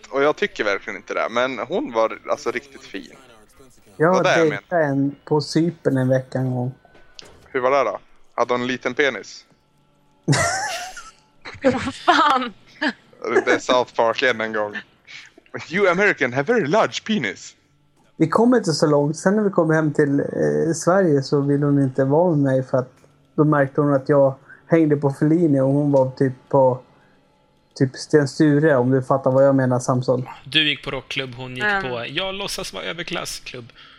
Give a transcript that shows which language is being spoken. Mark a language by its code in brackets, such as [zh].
[sv] Och jag tycker verkligen inte det. Men hon var alltså riktigt fin. Jag har dejtat en på Cypern en vecka en gång. Hur var det då? Hade hon en liten penis? Fan! Det är South Park igen en gång. [en] You American have very large penis. [sv] Vi kommer inte så långt. Sen när vi kom hem till Sverige så ville hon inte vara med mig, för att då märkte hon att jag hängde på Fellini och hon var typ på typ Sten Sture, om du fattar vad jag menar, Samson. Du gick på rockklubb, hon gick på jag låtsas vara överklassklubb.